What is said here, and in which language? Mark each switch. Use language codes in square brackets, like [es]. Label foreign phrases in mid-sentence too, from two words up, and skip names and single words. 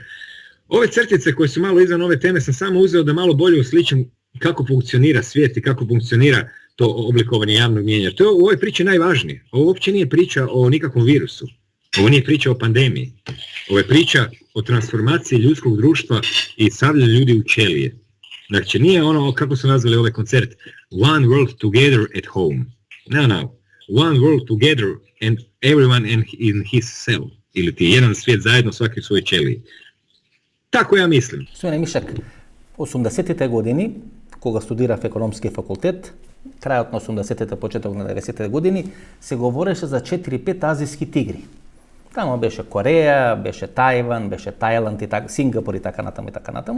[hr] Ove crtice koje su malo izvan ove teme sam samo uzeo da malo bolje usličim kako funkcionira svijet i kako funkcionira to oblikovanje javnog mnijenja. To je u ovoj priči najvažnije. Ovo uopće nije priča o nikakvom virusu. Ovo nije priča o pandemiji. Ovo je priča o transformaciji ljudskog društva i stavljanju ljudi u ćelije. Znači nije ono kako su nazvali ovaj koncert One World Together at Home. No. [en] One World Together and everyone in his cell. [hr] Ili ti jedan svijet zajedno, svaki u svojoj ćeliji. Tako ja mislim. [mk] Стояне Мишак, 80-те години, кога студирав економски факултет, крајот на 80-те, почеток на 90-те години, се говореше за 4-5 азијски тигри. Тамо беше Кореја, беше Тајван, беше Тајланд, и Сингапур и така натаму и така натаму.